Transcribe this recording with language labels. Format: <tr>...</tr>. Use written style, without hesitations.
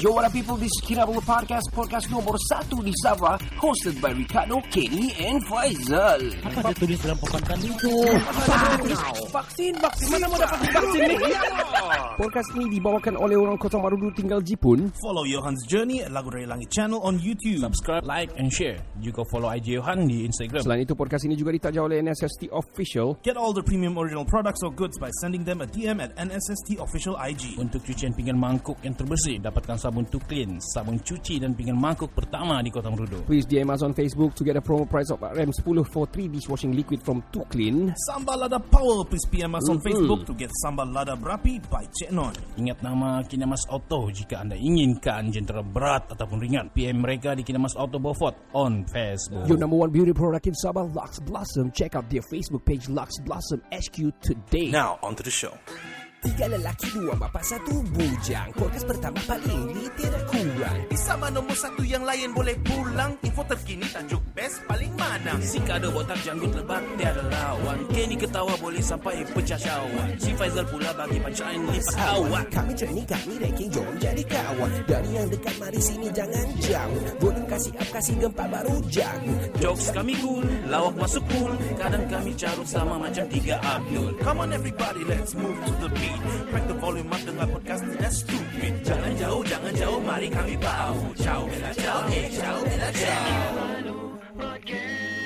<en>Yo, what up people, this is Kinabalu Podcast,</en> <ms>podcast nomor 1 di Sabah,</ms> <en>hosted by Ricardo, Kenny and Faizal.</en> <ms>Apa dia tulis dalam papan tadi itu? Vaksin, mana mau dapat vaksin ni? Podcast ini dibawakan oleh orang Kota Marudu tinggal Jepun.</ms> <en>Follow Johan's Journey at Lagu Dari Langit channel on YouTube. Subscribe, like and share.</en> <ms>Juga follow IG Johan di Instagram. Selain itu, podcast ini juga ditaja oleh NSST Official.</ms> <en>Get all the premium original products or goods by sending them a DM at NSST Official IG.</en> <ms>Untuk cucian pinggan mangkuk yang terbersih, dapatkan sabun Tuklin, sabun cuci dan pinggan mangkuk pertama di Kota Marudu.</ms> <en>Please DM us on Facebook to get a promo price of RM10 for 3 dishwashing liquid from Tuklin.</en> <ms>Sambal Lada Power.</ms> <en>Please PM us on Facebook to get Sambal Lada Berapi by Cik Non.</en> <ms>Ingat nama Kinamas Auto jika anda inginkan jentera berat ataupun ringan. PM mereka di Kinamas Auto Beaufort on Facebook.</ms> <en>Your number one beauty product in Sabah, Lux Blossom. Check out their Facebook page, Lux Blossom HQ today. Now, on to the show.</en> <ms>3 lelaki, 2 bapa, 1 bujang. Podcast pertama paling lit, tidak kurang. Di Sabah nombor 1 yang lain boleh pulang. Info terkini tajuk best paling mana. Si Kado botak janggut lebat tiada lawan. Kenny ketawa boleh sampai pecah syawak. Si Faizal pula bagi punchline lipat awak. Kami training, kami ranking, jom jadi kawan. Dari yang dekat, mari sini jangan jauh. Volume kasih up, kasih gempa baru jago. Jokes kami cool, lawak masuk cool. Kadang kami carut sama macam 3 Abdul.</ms> <en>Come on everybody, let's move to the beat. Crack the volume up, dengar podcast tidak stupid.</en> <ms>Jangan jauh, mari kami bau.</ms> <it>Ciao, bella ciao, ciao, bella ciao.</it>